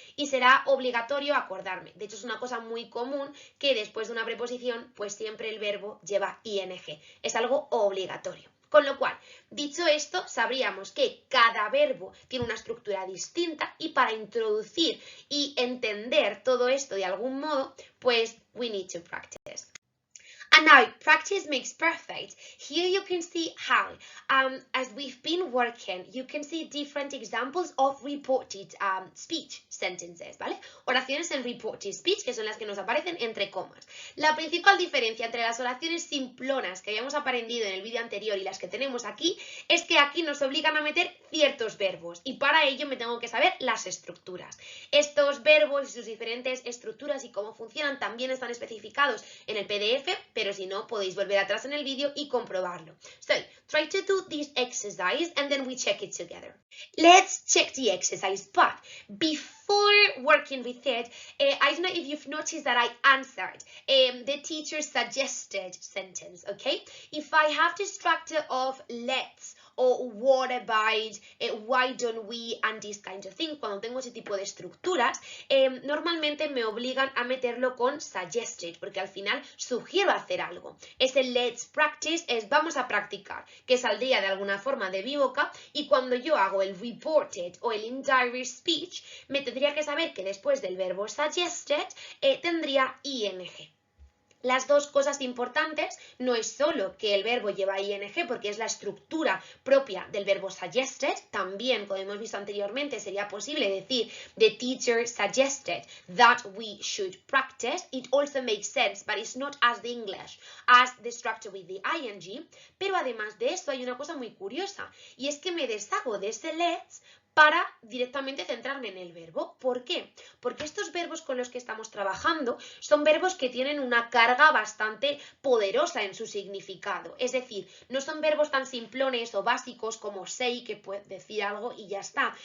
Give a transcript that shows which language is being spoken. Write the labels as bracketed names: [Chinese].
[Spanish] Y será obligatorio acordarme. De hecho, es una cosa muy común que después de una preposición, pues siempre el verbo lleva ing. Es algo obligatorio. Con lo cual, dicho esto, sabríamos que cada verbo tiene una estructura distinta y para introducir y entender todo esto de algún modo, pues [English] we need to practice. And now, practice makes perfect. Here you can see how, as we've been working, you can see different examples of reported speech sentences, ¿vale? [Spanish] Oraciones en reported speech, que son las que nos aparecen entre comas. La principal diferencia entre las oraciones simplonas que habíamos aprendido en el vídeo anterior y las que tenemos aquí, es que aquí nos obligan a meter ciertos verbos, y para ello me tengo que saber las estructuras. Estos verbos y sus diferentes estructuras y cómo funcionan también están especificados en el PDF, pero si no, podéis volver atrás en el vídeo y comprobarlo. [English] So, try to do this exercise and then we check it together. Let's check the exercise, but before working with it, I don't know if you've noticed that I answered the teacher's suggested sentence, okay? If I have the structure of let's, o what about, why don't we, and this kind of thing, [Spanish] cuando tengo ese tipo de estructuras, normalmente me obligan a meterlo con suggested, porque al final sugiero hacer algo. Ese let's practice es vamos a practicar, que saldría de alguna forma de mi boca, y cuando yo hago el reported o el indirect speech, me tendría que saber que después del verbo suggested tendría ing. Las dos cosas importantes no es solo que el verbo lleva ing, porque es la estructura propia del verbo suggested. También, como hemos visto anteriormente, sería posible decir [English] the teacher suggested that we should practice. It also makes sense, but it's not as the English as the structure with the ing. [Spanish] Pero además de eso hay una cosa muy curiosa, y es que me deshago de ese let's para directamente centrarme en el verbo. ¿Por qué? Porque estos verbos con los que estamos trabajando son verbos que tienen una carga bastante poderosa en su significado. Es decir, no son verbos tan simplones o básicos como say, que puede decir algo y ya está.